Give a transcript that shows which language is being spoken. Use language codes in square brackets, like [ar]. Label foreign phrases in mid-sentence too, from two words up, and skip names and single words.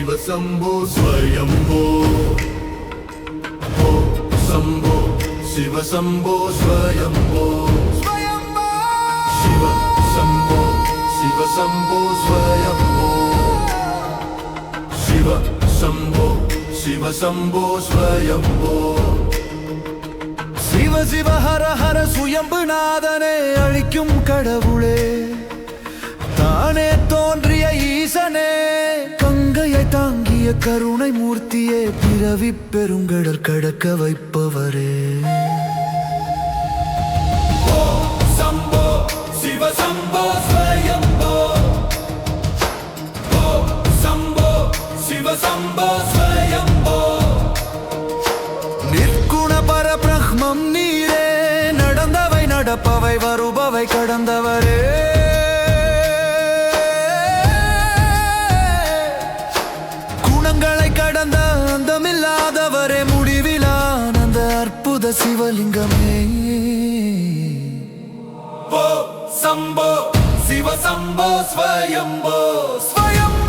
[sa] शम्भो स्वयम्भो शम्भो शिव शम्भो स्वयम्भो शिव शम्भो स्वयम्भो शिव शम्भो स्वयम्भो [ta] சிவ சிவ ஹர ஹர சுயம்புநாதனே அழிக்கும் கடவுளே தானே தோன்றிய ஈசனே கங்கையை தாங்கிய கருணை மூர்த்தியே பிறவி பெருங்கடல் கடக்க வைப்பவரே [sa] शम्भो शिव शम्भो स्वयम्भो शम्भो शिव शम्भो स्वयम्भो [ta] நிற்குண பரபிரம்மம் நீரே நடந்தவை நடப்பவை வருபவை கடந்தவரே குணங்களை கடந்த அந்தமில்லாதவரே முடிவிலானந்த அற்புத சிவலிங்கமே [sa] शम्भो शिव शम्भो स्वयम्भो स्वयम्भो